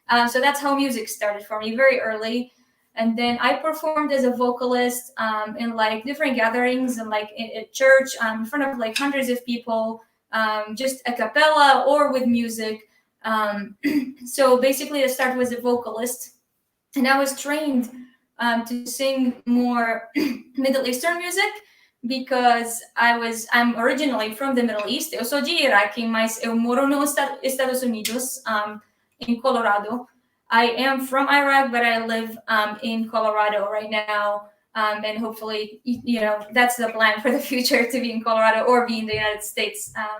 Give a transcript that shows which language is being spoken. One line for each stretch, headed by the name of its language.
English: So that's how music started for me very early. And then I performed as a vocalist in like different gatherings and like at church in front of like hundreds of people, just a cappella or with music. um, so basically I started as a vocalist, and I was trained to sing more Middle Eastern music because I'm originally from the Middle East.
Portuguese: Eu sou de Iraque, mas eu moro nos Estados Unidos,
English: in Colorado. I am from Iraq, but I live in Colorado right now. And hopefully, that's the plan for the future, to be in Colorado or be in the United States.